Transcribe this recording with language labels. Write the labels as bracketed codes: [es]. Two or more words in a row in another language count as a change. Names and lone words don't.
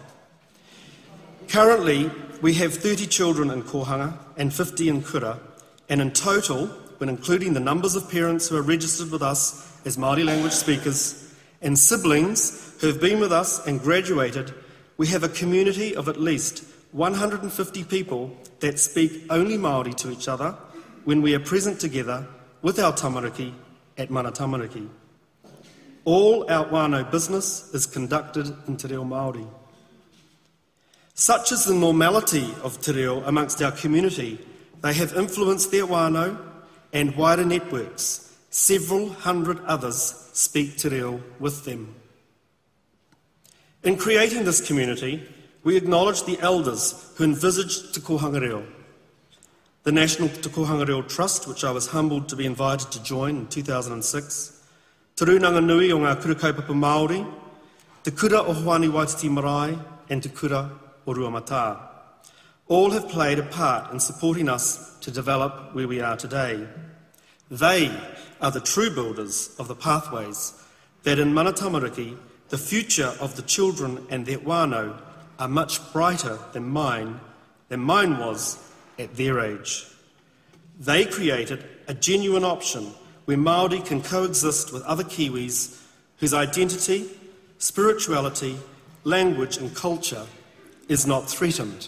[en] Currently, we have 30 children in kōhanga and 50 in kura, and in total, when including the numbers of parents who are registered with us as Māori language speakers and siblings who have been with us and graduated, we have a community of at least 150 people that speak only Māori to each other when we are present together with our tamariki at mana tamariki. All our whānau business is conducted in [mi] te reo Māori. [en] Such is the normality of [mi] te reo [en] amongst our community, they have influenced their whānau and wider networks. Several hundred others speak [mi] te reo [en] with them. In creating this community, we acknowledge the elders who envisaged Te Kōhanga Reo. The National Te Kōhanga Reo Trust, which I was humbled to be invited to join in 2006, Te Rūnanga Nui o ngā Kura Kaupapa Māori, Te Kura o Hoani Waititi Marae, and Te Kura o Ruamata. All have played a part in supporting us to develop where we are today. They are the true builders of the pathways that in mana tamariki, the future of the children and their whānau are much brighter than mine was at their age. They created a genuine option where Māori can coexist with other Kiwis whose identity, spirituality, language and culture is not threatened.